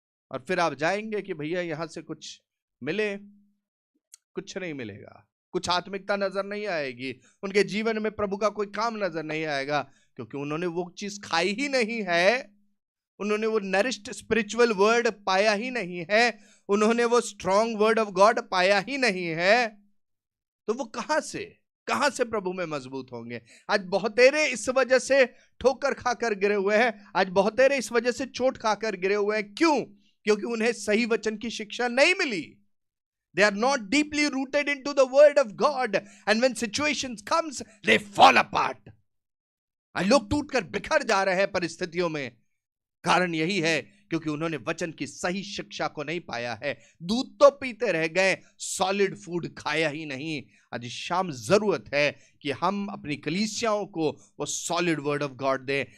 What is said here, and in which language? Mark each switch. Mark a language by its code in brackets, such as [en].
[hi] और फिर आप जाएंगे कि भैया यहां से कुछ मिले, कुछ नहीं मिलेगा, कुछ आत्मिकता नजर नहीं आएगी, उनके जीवन में प्रभु का कोई काम नजर नहीं आएगा, क्योंकि उन्होंने वो चीज खाई ही नहीं है, उन्होंने वो [en] nourished spiritual word [hi] पाया ही नहीं है, उन्होंने वो [en] strong word of God [hi] पाया ही नहीं है। तो वो कहां से प्रभु में मजबूत होंगे? आज बहुतेरे इस वजह से ठोकर खाकर गिरे हुए हैं, आज बहुतेरे इस वजह से चोट खाकर गिरे हुए हैं। क्यों? क्योंकि उन्हें सही वचन की शिक्षा नहीं मिली। [en] They are not deeply rooted into the word of God, and when situations comes, they fall apart. [hi] आज लोग टूटकर बिखर जा रहे हैं परिस्थितियों में। कारण यही है क्योंकि उन्होंने वचन की सही शिक्षा को नहीं पाया है। दूध तो पीते रह गए, सॉलिड फूड खाया ही नहीं। आज शाम जरूरत है कि हम अपनी कलीसियाओं को वो [en] solid word of God [hi] दें।